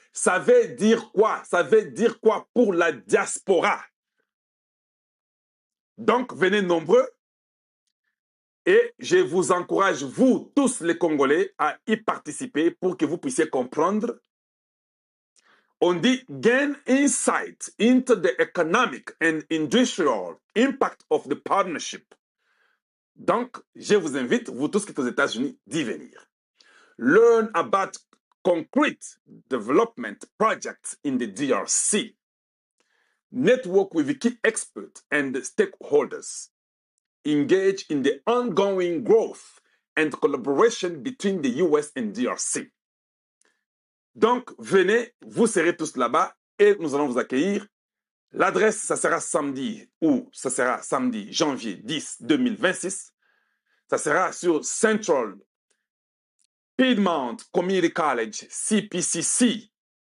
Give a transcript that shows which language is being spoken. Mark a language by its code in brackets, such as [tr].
[fr] Ça veut dire quoi? Ça veut dire quoi pour la diaspora? Donc, venez nombreux et je vous encourage, vous tous les Congolais, à y participer pour que vous puissiez comprendre. On dit [en] gain insight into the economic and industrial impact of the partnership. [fr] Donc, je vous invite, vous tous qui êtes aux États-Unis, d'y venir. [en] Learn about concrete development projects in the DRC. Network with key experts and stakeholders. Engage in the ongoing growth and collaboration between the US and DRC. [fr] Donc, venez, vous serez tous là-bas et nous allons vous accueillir. L'adresse, ça sera samedi janvier 10, 2026. Ça sera sur Central Piedmont Community College, CPCC.